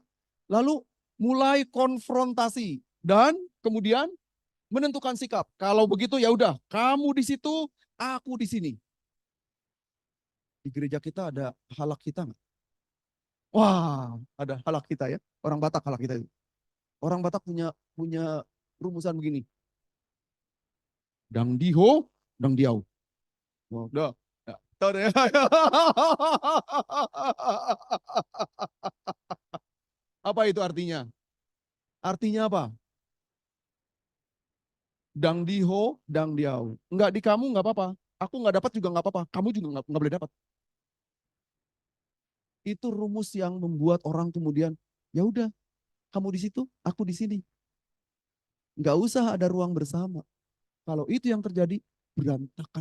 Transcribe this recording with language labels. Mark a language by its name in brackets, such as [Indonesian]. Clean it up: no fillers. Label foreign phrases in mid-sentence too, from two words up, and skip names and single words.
[Indonesian] Lalu mulai konfrontasi. Dan kemudian menentukan sikap. Kalau begitu ya udah, kamu di situ, aku di sini. Di gereja kita ada halak kita nggak? Wah, ada halak kita ya. Orang Batak halak kita itu. Orang Batak punya rumusan begini. [Batak Toba] Dang diho, dang diau. [Indonesian] Wah, udah. Ya, tahu deh. Apa itu artinya? Artinya apa? [Batak Toba] Dang diho, dang diau. [Indonesian] Enggak di kamu nggak apa-apa. Aku nggak dapat juga nggak apa-apa. Kamu juga nggak boleh dapat. Itu rumus yang membuat orang kemudian, ya udah, kamu di situ, aku di sini. Nggak usah ada ruang bersama. Kalau itu yang terjadi, berantakan.